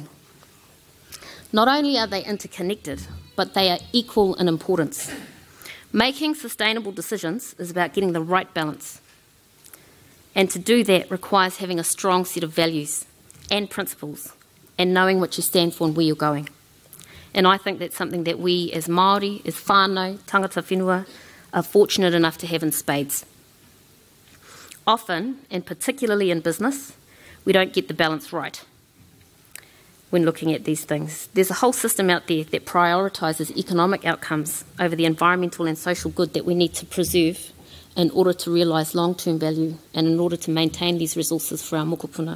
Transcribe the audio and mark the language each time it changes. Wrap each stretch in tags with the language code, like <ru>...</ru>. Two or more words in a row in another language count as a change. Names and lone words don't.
<en>Not only are they interconnected, but they are equal in importance. Making sustainable decisions is about getting the right balance. And to do that requires having a strong set of values and principles and knowing what you stand for and where you're going. And I think that's something that we as Māori, as whānau,</en> <mi>tangata whenua,</mi> <en>are fortunate enough to have in spades. Often, and particularly in business, we don't get the balance right when looking at these things. There's a whole system out there that prioritises economic outcomes over the environmental and social good that we need to preserve in order to realise long-term value and in order to maintain these resources for our mokopuna.</en>